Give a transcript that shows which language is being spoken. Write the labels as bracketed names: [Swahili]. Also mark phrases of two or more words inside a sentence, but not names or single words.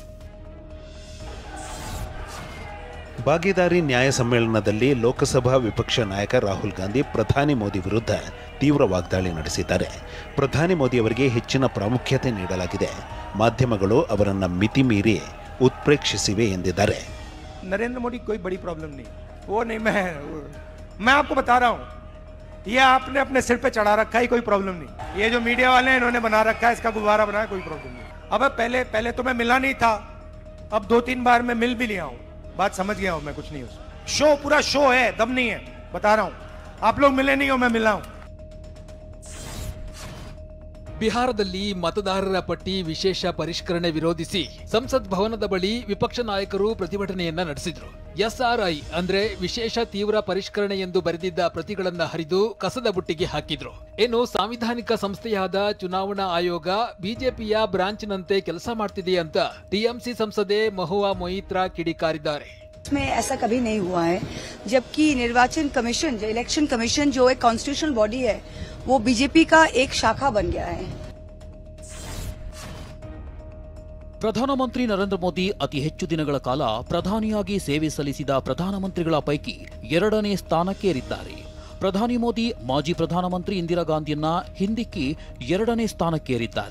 [Kannada] ಭಾಗಿದಾರಿ ನ್ಯಾಯ ಸಮ್ಮೇಳನದಲ್ಲಿ ಲೋಕಸಭಾ ವಿಪಕ್ಷ ನಾಯಕ ರಾಹುಲ್ ಗಾಂಧಿ ಪ್ರಧಾನಿ ಮೋದಿ ವಿರುದ್ಧ ತೀವ್ರ ವಾಗ್ದಾಳಿ ನಡೆಸಿದ್ದಾರೆ. ಪ್ರಧಾನಿ ಮೋದಿ ಅವರಿಗೆ ಹೆಚ್ಚಿನ ಪ್ರಾಮುಖ್ಯತೆ ನೀಡಲಾಗಿದೆ, ಮಾಧ್ಯಮಗಳು ಅವರನ್ನು ಮಿತಿ ಮೀರಿ ಉತ್ಪ್ರೇಕ್ಷಿಸಿವೆ ಎಂದಿದ್ದಾರೆ. [Hindi] नरेंद्र मोदी कोई बड़ी प्रॉब्लम नहीं, वो नहीं, मैं आपको बता रहा हूँ, ये आपने अपने सिर पे चढ़ा रखा है, कोई प्रॉब्लम नहीं. ये जो मीडिया वाले हैं इन्होंने बना रखा है, इसका गुब्बारा बनाया, कोई प्रॉब्लम नहीं. अब पहले तो मैं मिला नहीं था, अब 2-3 बार मैं मिल भी लिया हूँ, बात समझ गया हूँ मैं, कुछ नहीं. शो पूरा शो है, दम नहीं है, बता रहा हूँ. आप लोग मिले नहीं हो, मैं मिला हूँ. [Kannada] ಬಿಹಾರದಲ್ಲಿ ಮತದಾರರ ಪಟ್ಟಿ ವಿಶೇಷ ಪರಿಷ್ಕರಣೆ ವಿರೋಧಿಸಿ ಸಂಸತ್ ಭವನದ ಬಳಿ ವಿಪಕ್ಷ ನಾಯಕರು ಪ್ರತಿಭಟನೆಯನ್ನ ನಡೆಸಿದ್ರು. SRI ಅಂದ್ರೆ ವಿಶೇಷ ತೀವ್ರ ಪರಿಷ್ಕರಣೆ ಎಂದು ಬರೆದಿದ್ದ ಪ್ರತಿಗಳನ್ನ ಹರಿದು ಕಸದ ಬುಟ್ಟಿಗೆ ಹಾಕಿದ್ರು. ಇನ್ನು ಸಾಂವಿಧಾನಿಕ ಸಂಸ್ಥೆಯಾದ ಚುನಾವಣಾ ಆಯೋಗ ಬಿಜೆಪಿಯ ಬ್ರಾಂಚ್ನಂತೆ ಕೆಲಸ ಮಾಡ್ತಿದೆ ಅಂತ TMC ಸಂಸದೆ ಮಹುವಾ ಮೊಯಿತ್ರಾ ಕಿಡಿಕಾರಿದ್ದಾರೆ. [Hindi] इसमें ऐसा कभी नहीं हुआ है, जबकि निर्वाचन कमीशन, जो [English] election commission [Hindi] जो एक [English] constitutional body [Hindi] है, वो बीजेपी का एक शाखा बन गया है. [Kannada] ಪ್ರಧಾನಮಂತ್ರಿ ನರೇಂದ್ರ ಮೋದಿ ಅತಿ ಹೆಚ್ಚು ದಿನಗಳ ಕಾಲ ಪ್ರಧಾನಿಯಾಗಿ ಸೇವೆ ಸಲ್ಲಿಸಿದ ಪ್ರಧಾನಮಂತ್ರಿಗಳ ಪೈಕಿ 2ನೇ ಸ್ಥಾನಕ್ಕೇರಿದ್ದಾರೆ. ಪ್ರಧಾನಿ ಮೋದಿ ಮಾಜಿ ಪ್ರಧಾನಮಂತ್ರಿ ಇಂದಿರಾ ಗಾಂಧಿಯನ್ನ ಹಿಂದಿಕ್ಕಿ 2ನೇ ಸ್ಥಾನಕ್ಕೇರಿದ್ದಾರೆ.